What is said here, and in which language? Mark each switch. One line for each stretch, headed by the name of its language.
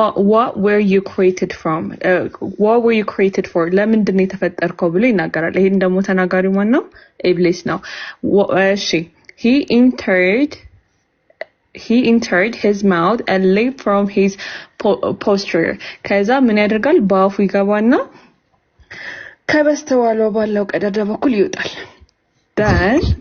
English: what were you created from what were you created for
Amharic: ለምንድን ነው የተፈጠርከው ብሎ ይናገራል ይሄን ደግሞ ተናጋሪው ማን ነው ኢብሊስ ነው እሺ
English: he entered he entered his mouth and leaped from his posture.
Amharic: ከዛ ምን ያደርጋል? በአፉ ይገባና ከበስተኋላው ባለው ቀዳዳ በኩል ይወጣል። then